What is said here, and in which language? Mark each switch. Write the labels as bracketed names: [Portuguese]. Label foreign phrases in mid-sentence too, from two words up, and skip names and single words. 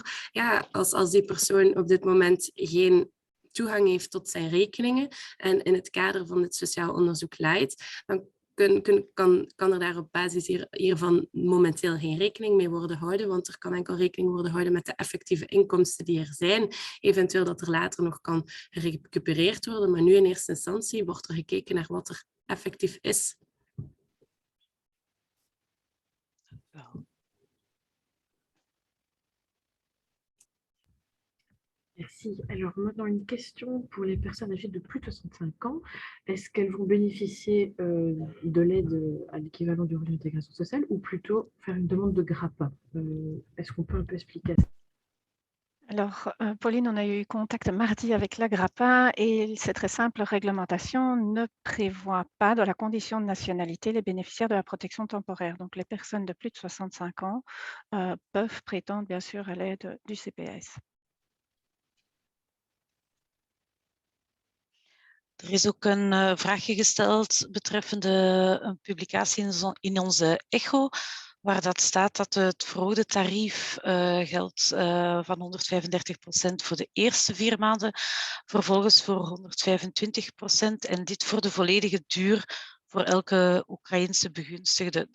[Dutch] Ja, als die persoon op dit moment geen toegang heeft tot zijn rekeningen en in het kader van het sociaal onderzoek leidt, dan kan er daar op basis hiervan momenteel geen rekening mee worden gehouden, want er kan enkel rekening worden gehouden met de effectieve inkomsten die er zijn. Eventueel dat er later nog kan gerecupereerd worden, maar nu in eerste instantie wordt er gekeken naar wat er effectief is. [French] Merci. Alors maintenant, une question pour les personnes âgées de plus de 65 ans. Est-ce qu'elles vont bénéficier de l'aide à l'équivalent du revenu d'intégration sociale ou plutôt faire une demande de GRAPA? Est-ce qu'on peut un peu expliquer ça? Alors, Pauline, on a eu contact mardi avec la GRAPA et c'est très simple, la réglementation ne prévoit pas dans la condition de nationalité les bénéficiaires de la protection temporaire. Donc, les personnes de plus de 65 ans peuvent prétendre bien sûr à l'aide du CPS. [Dutch] Er is ook een vraagje gesteld betreffende een publicatie in onze Echo, waar dat staat dat het verhoogde tarief geldt van 135% voor de eerste 4 maanden, vervolgens voor 125% en dit voor de volledige duur voor elke Oekraïense begunstigde.